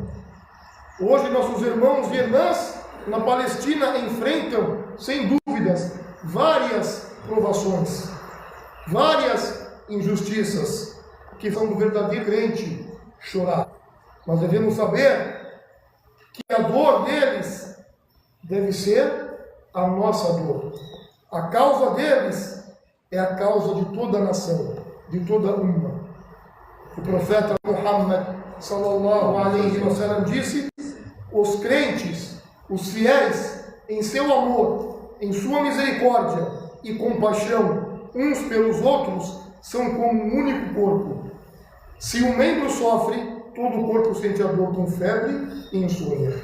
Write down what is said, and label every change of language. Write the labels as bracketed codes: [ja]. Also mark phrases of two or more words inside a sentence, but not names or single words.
[pt] Hoje nossos irmãos e irmãs na Palestina enfrentam, sem dúvidas, várias provações, várias injustiças que são do verdadeiro crente chorar. Mas devemos saber que a dor deles deve ser a nossa dor. A causa deles é a causa de toda a nação, de toda a umma. O profeta Muhammad [ar] صلى الله عليه وسلم [pt] disse: os crentes, os fiéis, em seu amor, em sua misericórdia e compaixão uns pelos outros, são como um único corpo. Se um membro sofre, todo o corpo sente a dor com febre e insônia.